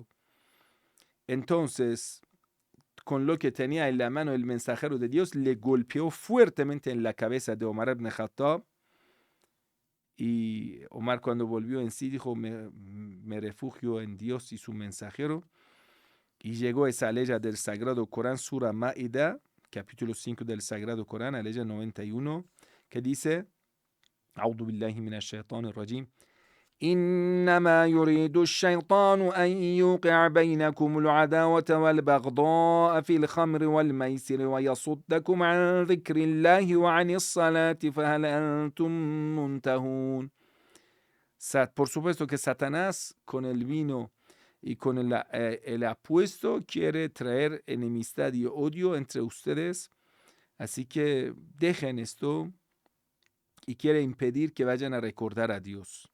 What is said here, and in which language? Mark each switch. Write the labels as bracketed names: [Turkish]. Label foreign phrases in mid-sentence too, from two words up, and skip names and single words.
[Spanish] Entonces, con lo que tenía en la mano el mensajero de Dios, le golpeó fuertemente en la cabeza de Omar ibn Khattab. Y Omar, cuando volvió en sí, dijo, me refugio en Dios y su mensajero. Y llegó esa ley del Sagrado Corán, Sura Ma'idah, capítulo 5 del Sagrado Corán, la ley 91, que dice, [Arabic] أعوذ بالله من الشيطان الرجيم إنما يريد الشيطان أن يوقع بينكم العداوة والبغضاء في الخمر والميسر ويصدكم عن ذكر الله وعن الصلاة فهل أنتم منتهون. [Spanish] Por supuesto que Satanás con el vino y con el apuesto quiere traer enemistad y odio entre ustedes. Así que dejen esto y quiere impedir que vayan a recordar a Dios.